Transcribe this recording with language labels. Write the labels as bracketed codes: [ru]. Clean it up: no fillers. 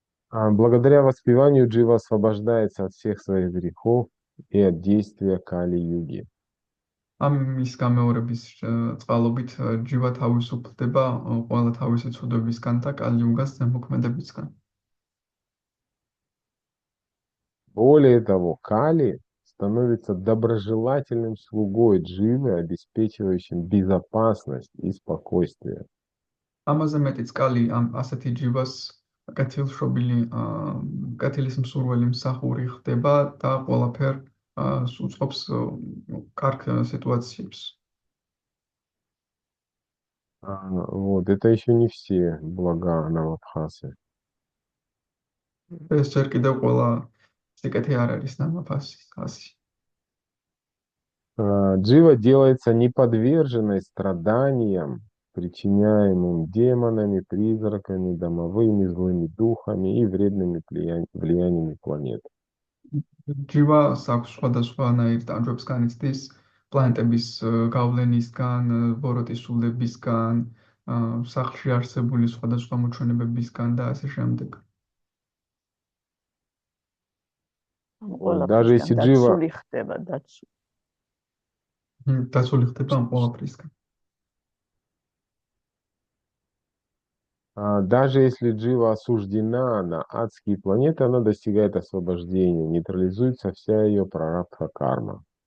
[ru] Благодаря воспеванию Джива освобождается от всех своих грехов и от действия Кали-юги. [ka] ამის გამეორების წყალობით ჯივა თავისუფლდება ყველა თავისი ცუდობისგან და კალი-იუგას ზემოქმედებისგან. [ru] Более того, Кали становится доброжелательным слугой Дживы, обеспечивающим безопасность и спокойствие. [ka] ამაზე მეტიც კალი ასეთი ჯივას კეთილშობილი კეთილის მსურველი მსახური ხდება და ყველაფერ უწყობს კარგ სიტუაციებს. [ru] Вот, это еще не все блага Навабхасы. [ka] ეს ჯერ კიდევ ყველა სიკეთე არ არის ნამაფასი. [ru] Джива делается неподверженной страданиям, причиняемым демонами, призраками, домовыми злыми духами и вредными влияниями планет. [ka] ჯივას აქვს სხვადასხვანაირ ტანჯვებს განიცდის პლანეტების გავლენისგან, ბოროტის სულებისგან, სახლში არსებული სხვადასხვა მოჩვენებებისგან და ასე შემდეგ. [ru] Вот, даже если Джива, [ka] დაცული ხდება დაცული. დაცული ხდება ამ ყველაფრისგან. [ru] даже если Джива осуждена на адские планеты, она достигает освобождения, нейтрализуется вся ее прарабдха карма.